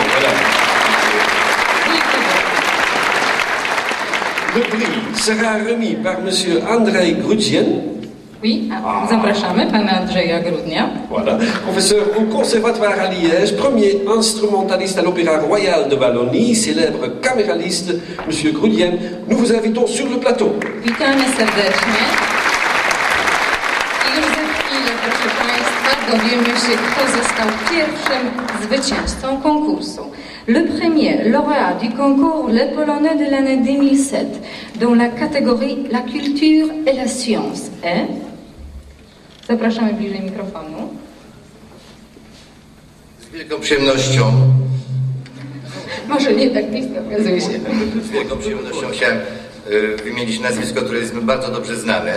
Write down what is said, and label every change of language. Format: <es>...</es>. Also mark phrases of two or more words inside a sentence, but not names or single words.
<fr>Voilà. Le prix sera remis par M. Andrzej Grudzien,</fr> <pl>Oui, zapraszamy pana Andrzeja Grudnia.</pl> <fr>voilà, professeur au Conservatoire à Liège, premier instrumentaliste à l'Opéra Royal de Wallonie, célèbre caméraliste, M. Grudien. Nous vous invitons sur le plateau.</fr> <pl>Witamy serdecznie. I już za chwilę, proszę państwa, dowiemy się, kto został pierwszym zwycięzcą konkursu.</pl> <fr>Le premier lauréat du concours Les Polonais de l'année 2007 dans la catégorie La culture et la science est...</fr> <pl>Zapraszamy bliżej mikrofonu. Z wielką przyjemnością, Może nie tak blisko, okazuje się. z wielką przyjemnością chciałem wymienić nazwisko, które jest mi bardzo dobrze znane.</pl>